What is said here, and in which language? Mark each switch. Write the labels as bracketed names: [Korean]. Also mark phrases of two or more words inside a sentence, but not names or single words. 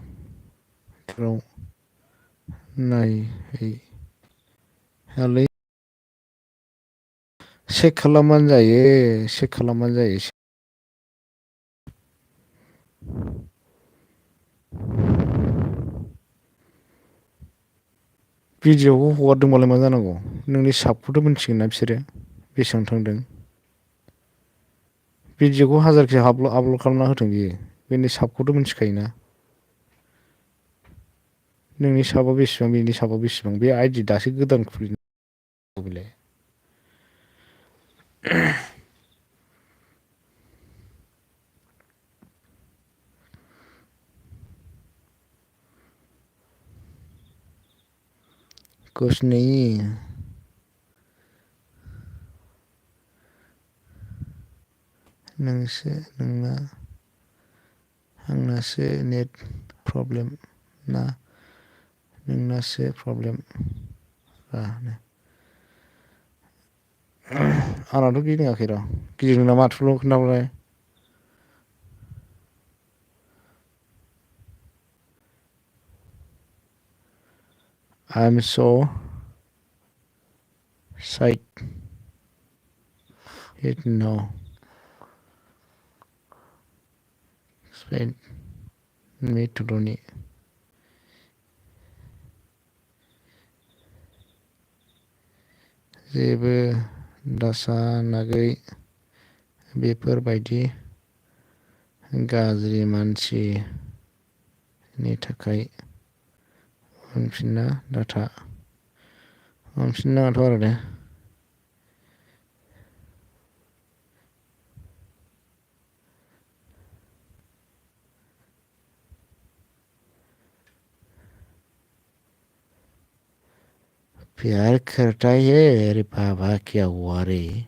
[Bodo] नायहैयालै चेक खालामबानो जायो भिडिअ'खौ हगारदोंबालाय मा जानांगौ नोंनि साबखौथ' मिथिगोन ना बिसोरो बेसेबां थांदों भिडिअ'खौ हाजारखि आपल'ड खालामना होथों बियो बेनि साबखौथ' मिथिखायोना नोंनि साबा बेसेबां बेनि साबा बेसेबां बे आइडि दासो गोदान खुलिनांगौ बेलाय [Hindi] कुछ नहीं [Bodo] नोंना आंनासो नेट प्रब्लेम ना नोंनासो प्रब्लेम आंनाथ' गिदिङाखै र' गिदिंदों नामा थुल' खोन्थाहरलाय [English] I am so psyched it no explain me [Bodo] टुरनि जेबो दासानागै बेफोरबायदि गाज्रि मानसिनि थाखाय उनफिननो नाङाथ' आरो दे [Hindi] प्यार करता है अरे बाबा क्या हुआ रे